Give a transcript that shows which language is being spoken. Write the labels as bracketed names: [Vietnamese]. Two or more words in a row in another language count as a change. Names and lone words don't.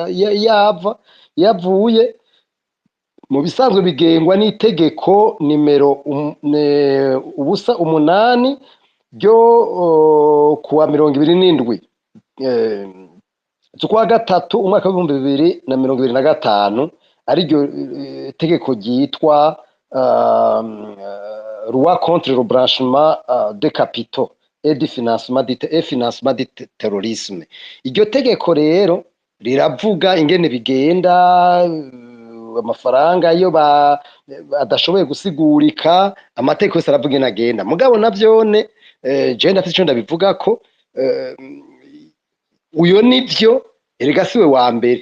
[Rundi] yavuye mu bisanzwe bigengwa n'itegeko nimero 8 ryo kuwa 27 z'ukwa gatatu umwaka wa 2025, ariryo tegeko ryitwa [French] loi contre le blanchiment de capitaux et du financement du terrorisme. [Rundi] Iryo tegeko rero riravuga ingene bigenda, amafaranga iyo adashoboye gusigurika, amategeko yose aravuga ingene agenda. Mugabo navyone je ndafite ico ndabivuga ko uyo nivyo erega siwe wa mbere.